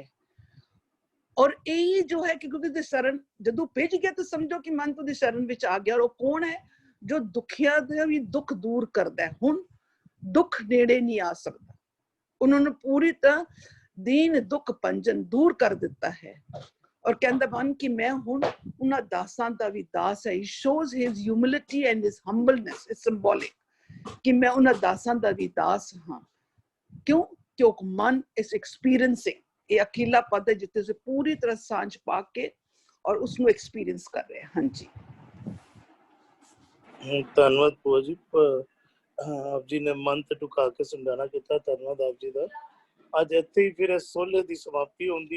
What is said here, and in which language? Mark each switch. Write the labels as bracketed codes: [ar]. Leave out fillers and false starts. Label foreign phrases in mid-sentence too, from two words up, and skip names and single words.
[pa] ਔਰ ਇਹ ਜੋ ਹੈ ਕਿ ਕਿਉਂਕਿ ਸ਼ਰਨ ਜਦੋਂ ਭਿੱਜ ਗਿਆ ਤਾਂ ਸਮਝੋ ਕਿ ਮਨ ਤੋਂ ਦੀ ਸ਼ਰਨ ਵਿੱਚ ਆ ਗਿਆ। ਔਰ ਉਹ ਕੌਣ ਹੈ? ਜੋ ਦੁਖੀਆਂ ਦਾ ਵੀ ਦੁੱਖ ਦੂਰ ਕਰਦਾ ਹੈ। ਹੁਣ ਦੁੱਖ ਨੇੜੇ ਨਹੀਂ ਆ ਸਕਦਾ, ਉਹਨਾਂ ਨੂੰ ਪੂਰੀ ਤਰ੍ਹਾਂ ਦੀਨ ਦੁੱਖ ਪੰਜਨ ਦੂਰ ਕਰ ਦਿੱਤਾ ਹੈ। ਔਰ ਕਹਿੰਦਾ ਮਨ ਕਿ ਮੈਂ ਹੁਣ ਉਹਨਾਂ ਦਾਸਾਂ ਦਾ ਵੀ ਦਾਸ ਹੈ। [en] He shows his humility and his humbleness is symbolic [pa] ਕਿ ਮੈਂ ਉਹਨਾਂ ਦਾਸਾਂ ਦਾ ਵੀ ਦਾਸ ਹਾਂ। ਕਿਉਂ? ਕਿਉਂਕਿ ਮਨ [en] is experiencing, [pa] ਇਹ ਅਕੀਲਾ ਪਦ ਹੈ ਜਿੱਥੇ ਸੇ ਪੂਰੀ ਤਰ੍ਹਾਂ ਸਾਂਝ ਪਾ ਕੇ ਔਰ ਉਸਨੂੰ ਐਕਸਪੀਰੀਅੰਸ ਕਰ ਰਹੇ। ਹਾਂਜੀ, ਧੰਨਵਾਦ ਭੂਆ ਜੀ, ਆਪ ਜੀ ਨੇ ਮਨ ਤੇ ਟੁਕਾ ਕੇ ਸਮਝਾਣਾ ਕੀਤਾ, ਧੰਨਵਾਦ ਆਪ ਜੀ ਦਾ। ਅੱਜ ਇੱਥੇ ਹੀ ਫਿਰ ਸੋਲੇ ਦੀ ਸਮਾਪਤੀ ਹੁੰਦੀ ਹੈ।